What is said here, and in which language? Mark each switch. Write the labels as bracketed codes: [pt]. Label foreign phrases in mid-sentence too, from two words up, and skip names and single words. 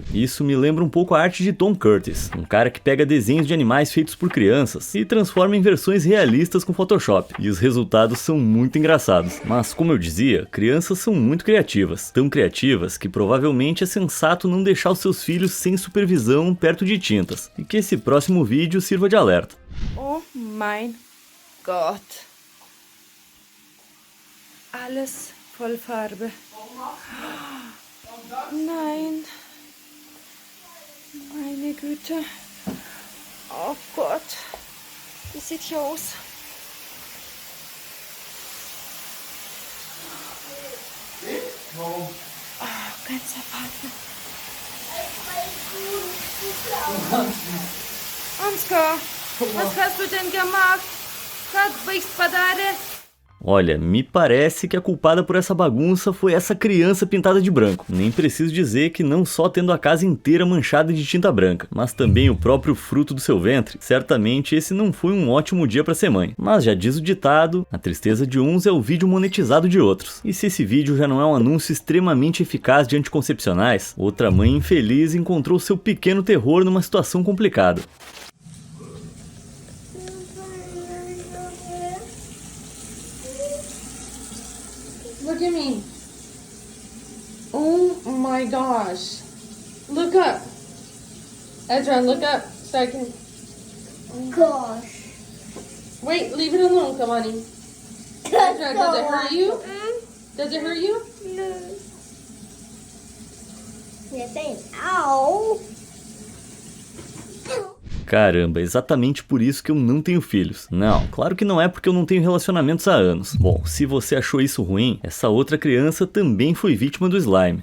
[pt] Isso me lembra um pouco a arte de Tom Curtis, um cara que pega desenhos de animais feitos por crianças e transforma em versões realistas com Photoshop, e os resultados são muito engraçados. Mas como eu dizia, crianças são muito criativas, tão criativas que provavelmente é sensato não deixar os seus filhos sem supervisão perto de tintas, e que esse próximo vídeo sirva de alerta. [de] Oh mein Gott. Alles voll Farbe. Nein. Meine Güte. Oh Gott. Wie sieht hier aus? Oh, ganze Farbe. Ansgar, was hast du denn gemacht? Как господаре? [pt] Olha, me parece que a culpada por essa bagunça foi essa criança pintada de branco. Nem preciso dizer que não só tendo a casa inteira manchada de tinta branca, mas também o próprio fruto do seu ventre. Certamente esse não foi um ótimo dia para ser mãe. Mas já diz o ditado, a tristeza de uns é o vídeo monetizado de outros. E se esse vídeo já não é um anúncio extremamente eficaz de anticoncepcionais, outra mãe infeliz encontrou seu pequeno terror numa situação complicada. [en] Look at me. Oh my gosh. Look up. Ezra, look up so I can... Gosh. Wait, leave it alone, come on. Ezra, does it hurt you? Does it hurt you? No. You're saying ow. [pt] Caramba, exatamente por isso que eu não tenho filhos. Não, claro que não é porque eu não tenho relacionamentos há anos. Bom, se você achou isso ruim, essa outra criança também foi vítima do slime.